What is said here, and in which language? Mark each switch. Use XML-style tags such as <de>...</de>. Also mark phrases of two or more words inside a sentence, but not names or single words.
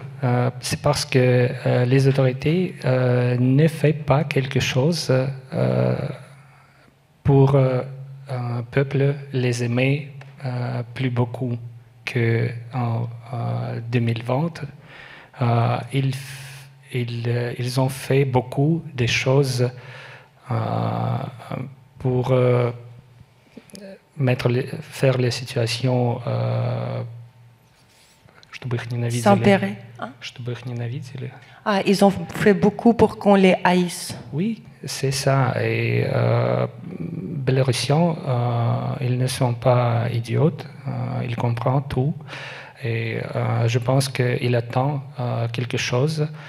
<fr>C'est parce que les autorités ne font pas quelque chose pour un peuple les aimer plus beaucoup qu'en 2020. Ils ont fait beaucoup de choses pour faire les situations,</fr> <ru>чтобы их ненавидели.</ru> <fr>S'empérer.</fr> <ru>Чтобы их ненавидели.</ru> <fr>Ah, ils ont fait beaucoup pour qu'on les haïsse. Oui, c'est ça. Et Bélarusiens, ils ne sont pas idiots, ils comprennent tout. Et je pense qu'il attend quelque chose.</fr>